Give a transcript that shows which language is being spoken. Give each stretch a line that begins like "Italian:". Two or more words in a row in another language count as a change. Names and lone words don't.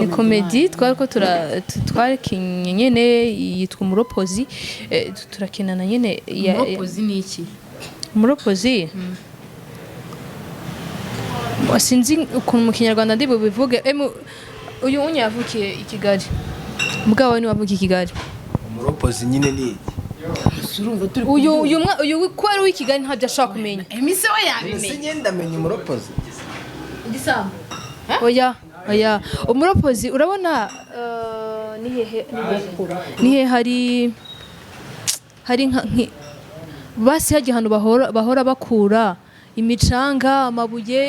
Rundi: comedy twariko twarikinye nyene yitwa umuropozi turakinana nyene umuropozi ni iki umuropozi sinzi ukuntu mu Kinyarwanda ndi bubivuge uyu unyavukiye i Kigali mugabo ni wavukiye i Kigali umuropozi nyine ni uyu kwari w'i Kigali ntabyo ashaka kumenya emise we yabimenye sinye ndamenya umuropozi igisambo oya umuropozi urabona nihe hari nka basi hagiye hano bahora bakura imicanga amabuye